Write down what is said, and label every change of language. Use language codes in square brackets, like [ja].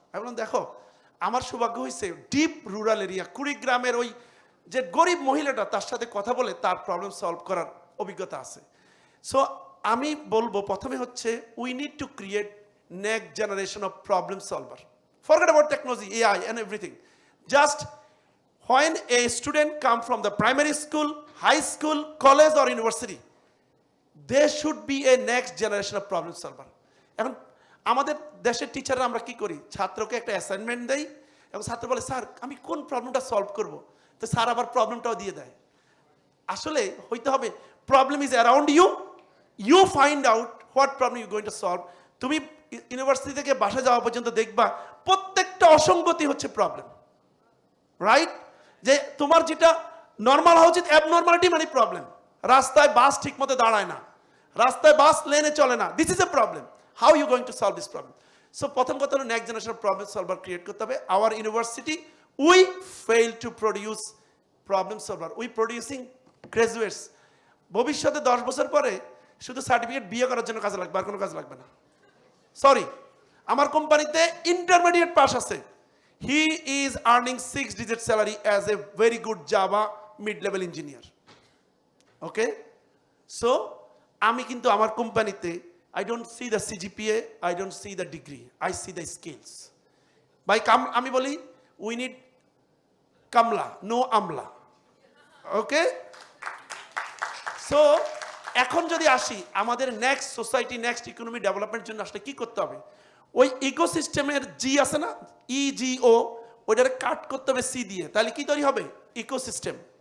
[bn] আমি বললাম দেখো, আমার সৌভাগ্য হয়েছে ডিপ রুরাল এরিয়া, কুড়িগ্রামের ওই যে গরিব মহিলাটা, তার সাথে কথা বলে তার প্রবলেম সলভ করার অভিজ্ঞতা আছে। [en] so [bn] আমি বলবো প্রথমে হচ্ছে [en] We need to create next generation of problem solver. Forget about technology, AI and everything. Just when a student come from the primary school, high school, college or university, there should be a next generation of problem solver. [bn] এখন আমাদের দেশের টিচাররা আমরা কি করি, ছাত্রকে একটা assignment দেই এবং ছাত্র বলে স্যার আমি কোন প্রবলেমটা সলভ করব, তো স্যার আবার প্রবলেমটাও দিয়ে দেয়। আসলে হইতে হবে [en] Problem is around you, you find out what problem you going to solve. [bn] তুমি ইউনিভার্সিটি থেকে বাসা যাওয়া পর্যন্ত দেখবা প্রত্যেকটা অসঙ্গতি হচ্ছে প্রবলেম, রাইট? যে তোমার যেটা নর্মাল হওয়া উচিত, অ্যাবনর্মালিটি মানে প্রবলেম। রাস্তায় বাস ঠিক মতো দাঁড়ায় না, রাস্তায় বাস লেনে চলে না, [en] This is a problem. How you going to solve this problem? [bn] So প্রথম কথা হলো next generation problem solver create করতে হবে। [en] Our university we fail to produce problem solver, we producing graduates. [bn] ভবিষ্যতে 10 বছর পরে শুধু সার্টিফিকেট বিয়ে করার জন্য কাজে লাগবে, আর কোনো কাজ লাগবে না। [en] sorry, [bn] আমার কোম্পানিতে ইন্টারমিডিয়েট পাস আছে, [en] he is earning 6-digit salary as a very good Java mid-level engineer. Okay, so [bn] আমি কিন্তু আমার কোম্পানিতে [en] I don't see the CGPA, I don't see the degree, I see the skills. [bn] ভাই আমি বলি [en] we need [bn] কামলা, no আমলা। ওকে, so এখন যদি আসি আমাদের নেক্সট সোসাইটি, নেক্সট ইকোনমি ডেভেলপমেন্টের জন্য আসলে কি করতে হবে? ওই ইকোসিস্টেমের জি আছে না, ইজিও, ওইটারে কাট করতে হবে সি দিয়ে, তাহলে কি তৈরি হবে? ইকোসিস্টেম।